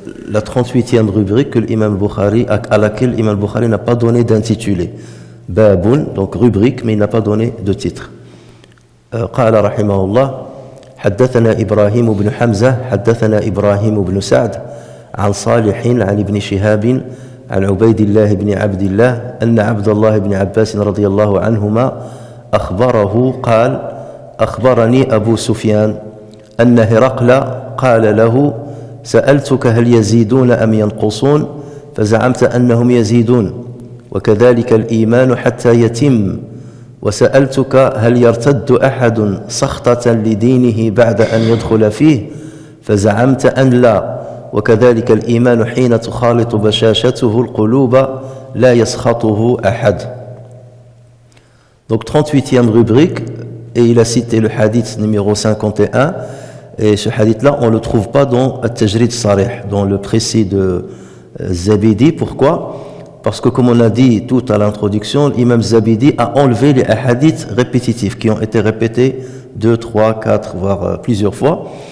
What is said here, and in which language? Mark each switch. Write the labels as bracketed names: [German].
[French] La 38e rubrique que l'imam Bukhari, à laquelle l'imam Bukhari n'a pas donné d'intitulé. Baboun, donc rubrique, mais il n'a pas donné de titre. [Arabic] قال رحمه الله: حدثنا إبراهيم بن حمزة حدثنا إبراهيم بن سعد عن صالح عن ابن شهاب عن عبيد الله بن عبد الله أن عبد الله بن عباس رضي الله عنهما أخبره قال: أخبرني أبو سفيان أن هرقل قال له: سألتك هل يزيدون أم ينقصون؟ فزعمت أنهم يزيدون، وكذلك الإيمان حتى يتم. وسألتك هل يرتد أحد سخطة لدينه بعد أن يدخل فيه؟ فزعمت أن لا، وكذلك الإيمان حين تخالط بشاشته القلوب لا يسخطه أحد. [French] Donc 38e rubrique, et il a cité le hadith numéro 51. Et ce hadith-là, on ne le trouve pas dans At-Tajrid Sarih, dans le précis de Zabidi. Pourquoi? Parce que, comme on a dit tout à l'introduction, l'imam Zabidi a enlevé les hadiths répétitifs qui ont été répétés 2, 3, 4, voire plusieurs fois.